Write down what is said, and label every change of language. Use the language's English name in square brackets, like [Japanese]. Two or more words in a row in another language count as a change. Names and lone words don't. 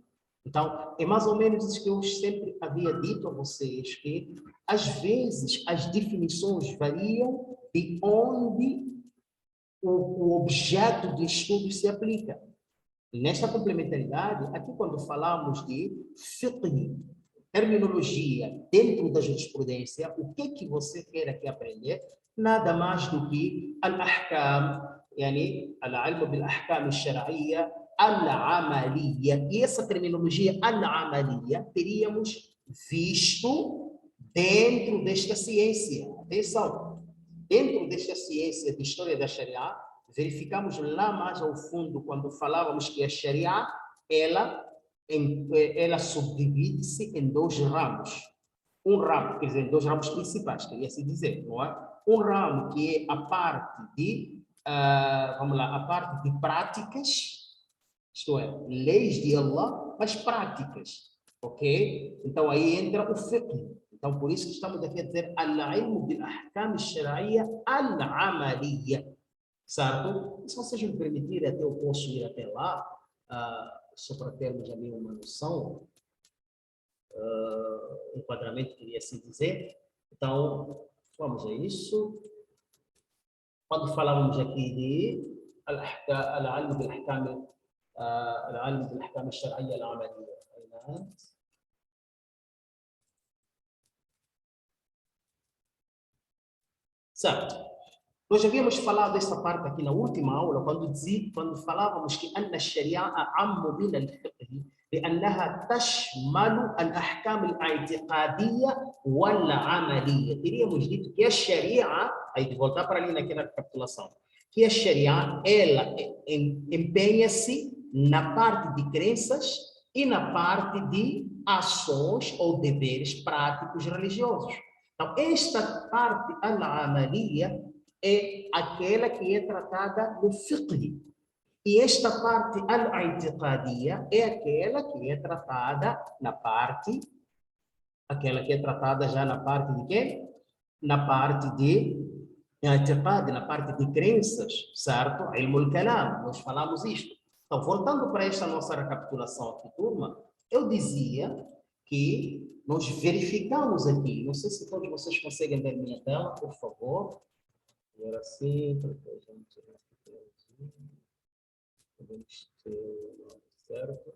[Portuguese] Então, é mais ou menos isso que eu sempre havia dito a vocês, que às vezes as definições variam de onde o objeto de estudo se aplica. E nesta complementaridade, aqui quando falamos de fiqh, terminologia dentro da jurisprudência, o que você quer aqui aprender? Nada mais do que [Arabic] الأحكام يعني العلم بالأحكام الشرعية العملية. [Portuguese] E essa terminologia al-amaliyya teríamos visto dentro desta ciência. Atenção, dentro desta ciência de história da Sharia, verificamos lá mais ao fundo, quando falávamos que a Sharia, ela ela subdivide-se em dois ramos. Um ramo, quer dizer, em dois ramos principais, queria assim dizer, não é? Um ramo que é a parte de, vamos lá, a parte de práticas, isto é, leis de Allah, mas práticas, ok? Então aí entra o fiqh. Então por isso que estamos aqui a dizer [Arabic] العلم بالأحكام الشرعية العملية, [Portuguese] certo? E se vocês me permitirem, até eu posso ir até lá, só para termos ali uma noção, enquadramento, queria assim dizer. Então, vamos a isso. Quando falávamos aqui de [Arabic] العلم بالأحكام العلم بالأحكام الشرعية العملية. [Portuguese] Certo. Nós havíamos falado dessa parte aqui na última aula, quando falávamos que [Arabic] أن الشريعة أعم من الفقه لأنها تشمل الأحكام الاعتقادية والعملية. [Portuguese] Teríamos dito que a Sharia, aí de voltar para ali naquela recapitulação, que a Sharia, ela empenha-se na parte de crenças e na parte de ações ou deveres práticos religiosos. Então, esta parte al-amaliya é aquela que é tratada no fiqh. E esta parte al-i'tiqadiyya é aquela que é tratada na parte, aquela que é tratada já na parte de quê? Na parte de i'tiqad, na parte de crenças, certo? [Arabic] علم الكلام, [Portuguese] nós falamos isto. Então, voltando para esta nossa recapitulação aqui, turma, eu dizia que nós verificamos aqui, não sei se todos vocês conseguem ver minha tela, por favor. Era assim, certo?